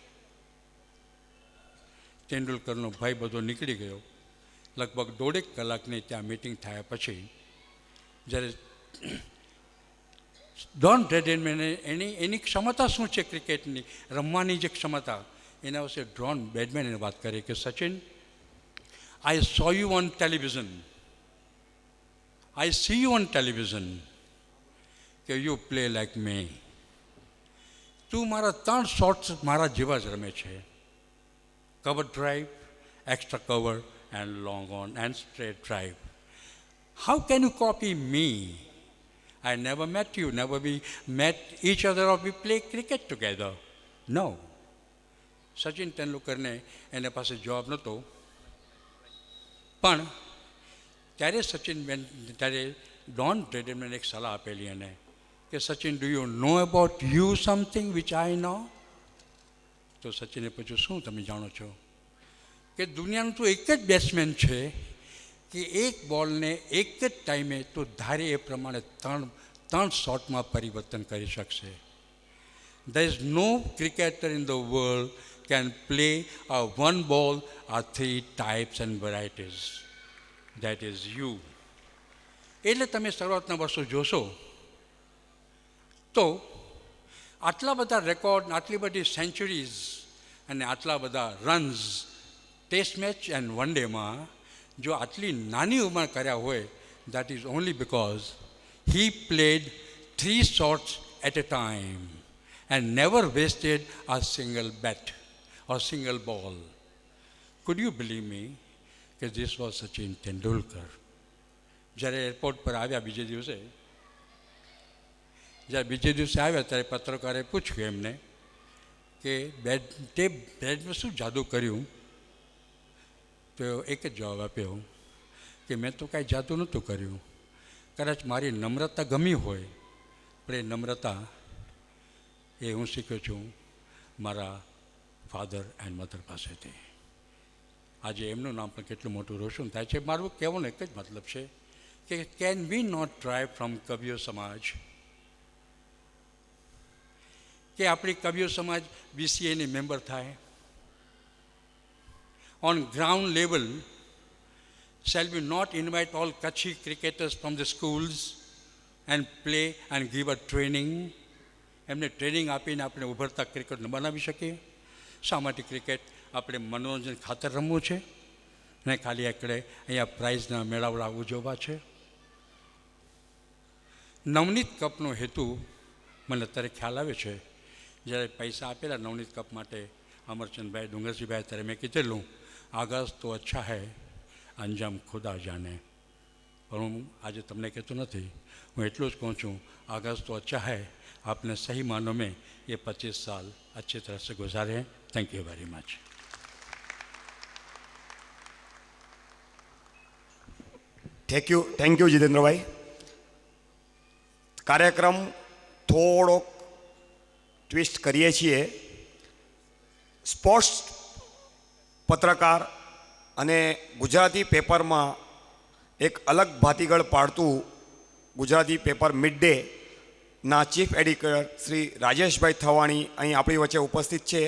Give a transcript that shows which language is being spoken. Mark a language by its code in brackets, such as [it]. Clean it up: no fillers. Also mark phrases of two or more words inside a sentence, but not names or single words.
[gu] તેંડુલકરનો ભય બધો નીકળી ગયો. લગભગ 1.5 કલાકની ત્યાં મિટિંગ થયા પછી જ્યારે ડોન બ્રેડમેને એની ક્ષમતા શું છે ક્રિકેટની રમવાની જે ક્ષમતા, એના વિશે ડોન બ્રેડમેને વાત કરી કે સચિન, [en] I saw you on television. I see you on television. કે you play like me. [gu] તું મારા 3 શોટ્સ મારા જેવા જ રમે છે. [en] cover drive, extra cover and long on and straight drive. How can you copy me? I never met you, never we met each other or we play cricket together. No. [gu] સચિન તેંડુલકરને એને પાસે જવાબ નહોતો. પણ ત્યારે ડોન બ્રેડમેને એક સલાહ આપેલી એને કે સચિન, [en] do you know about you something which I know? [gu] તો સચિને પૂછ્યું, શું તમે જાણો છો? કે દુનિયાનું તો એક જ બેટ્સમેન છે કે એક બોલને એક જ ટાઈમે તો ધારે એ પ્રમાણે ત્રણ શોટમાં પરિવર્તન કરી શકશે. [en] There is no cricketer in the world can play a one ball or 3 types and varieties. That is you. [gu] એટલે તમે શરૂઆતના વર્ષો જોશો તો આટલા બધા રેકોર્ડ, આટલી બધી સેન્ચુરીઝ અને આટલા બધા રન્સ [en] test match and one [gu] ડેમાં જો આટલી નાની ઉંમર કર્યા હોય, [en] that is only because he played 3 shots at a time and never wasted a single bat or single ball. Could you believe me that this was Sachin Tendulkar? [gu] જ્યારે એરપોર્ટ પર આવ્યા બીજે દિવસે આવ્યા ત્યારે પત્રકારે પૂછ્યું એમને કે તે બેટમાં શું જાદુ કર્યું? તો એક જ જવાબ આપ્યો કે મેં તો કાંઈ જાદુ નહોતું કર્યું, કદાચ મારી નમ્રતા ગમી હોય, પણ એ નમ્રતા એ હું શીખ્યો છું મારા [en] father and mother [gu] પાસેથી. આજે એમનું નામ પણ કેટલું મોટું રોશન થાય છે. મારું કહેવાનો એક જ મતલબ છે કે [en] can we not try from [gu] કવિઓ સમાજ, કે આપણી કવિઓ સમાજ BCAની મેમ્બર થાય. [en] On ground level, shall we not invite all Kutchi cricketers from the schools and play and give a training? [gu] એમને ટ્રેનિંગ આપીને આપણે ઉભરતા ક્રિકેટ બનાવી શકીએ. શા માટે ક્રિકેટ આપણે મનોરંજન ખાતર રમવું છે ને ખાલી એકડે અહીંયા પ્રાઇઝના મેળાવડા ઉજવવા છે? નવનીત કપનો હેતુ મને અત્યારે ખ્યાલ આવે છે. જ્યારે પૈસા આપેલા નવનીત કપ માટે અમરચંદભાઈ, ડુંગરજીભાઈ, ત્યારે મેં કીધેલું [hi] आग़ाज़ तो अच्छा है, अंजाम ख़ुदा जाने. [gu] પણ હું આજે તમને કહેતો નથી, હું એટલું જ કહું છું [hi] आगाज़ तो अच्छा है, आपने सही मानों में ये 25 साल अच्छी तरह से गुजारे हैं. [en] Thank you very much. Thank you જીતેન્દ્રભાઈ. [gu] કાર્યક્રમ થોડોક ટ્વિસ્ટ કરીએ છીએ. સ્પોર્ટ્સ પત્રકાર અને ગુજરાતી પેપરમાં એક અલગ ભાતીગળ પાડતું ગુજરાતી પેપર મિડ ડે ના [en] chief editor [gu] શ્રી રાજેશભાઈ થવાણી અહીં આપણી વચ્ચે ઉપસ્થિત છે.